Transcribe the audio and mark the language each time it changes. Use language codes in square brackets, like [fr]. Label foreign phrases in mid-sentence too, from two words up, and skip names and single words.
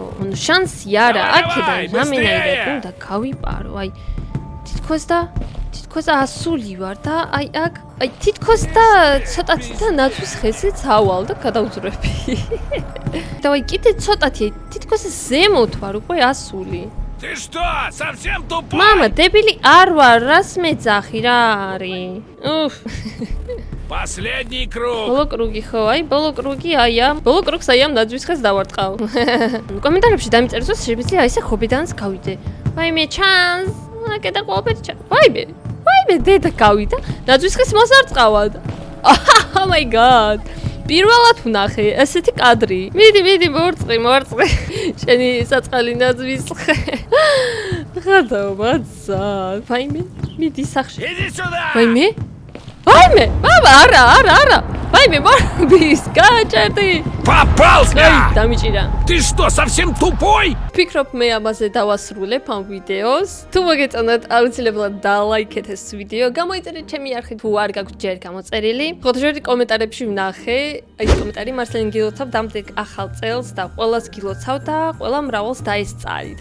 [ka] ანუ შანსი არა, აქედან რამენაირად უნდა გავიპარო. აი თითქოს ასული ვარ და აი აქ აი თითქოს და ცოტათი და ნაძვის ხეზე წავალ და გადავძვრები. და აი კიდე ცოტათი თითქოს ზემოთ ვარ უკვე ასული. [ru] Ты что, совсем тупой? Мама, [ka] დებილი არ ვარ, რას მეძახი რა არის? უფ. [ru] Последний круг. [ka] ბოლო კრუგი ხო? აი, ბოლო კრუგი აია. ბოლო კრუგს აი ამ ნაძვის ხეს დავარტყავ. კომენტარებში დამიწერეთ, რომ შეიძლება აი ესე ხობიდანს გავიდე. ვაიმე, ჩანს. აკეთა ყველაფერი ჩანს. ვაიმე, დედა გავიდა. ნაძვის ხეს მოსარწყავად. [en] Oh my god. [ka] პირველად ვნახე ესეთი კადრი. მიდი, მორწყი. შენი საწყალი ნაძვის ხე. ხადაო, მაცა. ვაიმე, მიდი სახში. [ru] Иди сюда! [ka] ვაიმე, მამა, არა. ვაიმე, მორბის, გაჭერდი. [ru] Попался! [ka] აი, დამიჭირა. [ru] Ты что, совсем тупой? [ka] ფიქრობ მე ამაზე დავასრულებ ამ ვიდეოს. თუ მოგეწონათ, აუცილებლად დალაიქეთ ეს ვიდეო. გამოიწერეთ ჩემი არხი თუ არ გაქვთ ჯერ გამოწერილი. ფოტოჟორი კომენტარებში ვნახე. აი ეს კომენტარი მარსელინ გილოცავ დამდეგ ახალ წელს და ყველას გილოცავ და ყველა მრავალს დაესწარით.